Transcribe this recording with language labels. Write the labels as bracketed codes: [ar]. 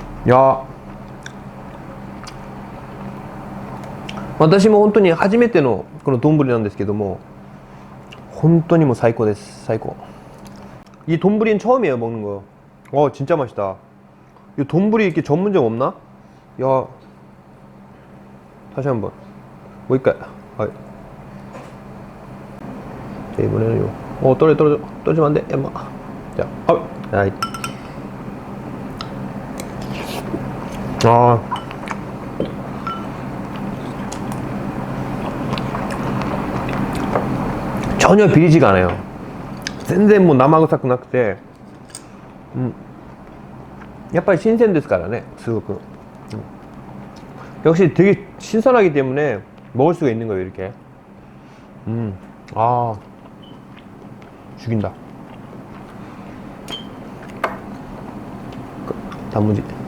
[ko] 야, [ja] 私も本当に初めてのこの丼なんですけども、本当にもう最高です。最高。 [ko] 이 돈부리는 처음이에요, 먹는 거. 진짜 맛있다. 이 돈부리 이렇게 전문점 없나? 야, 다시 한번. 뭐일까요? 자, 이번에는 떨어지면 안 돼. 엄마. 자, 아이. 전혀 비리지가 않아요. [ja] 全然もう生臭くなくて、やっぱり新鮮ですからね、すごく。 [ko] 역시 되게 신선하기 때문에 먹을 수가 있는 거예요, 이렇게. 죽인다. 단무지.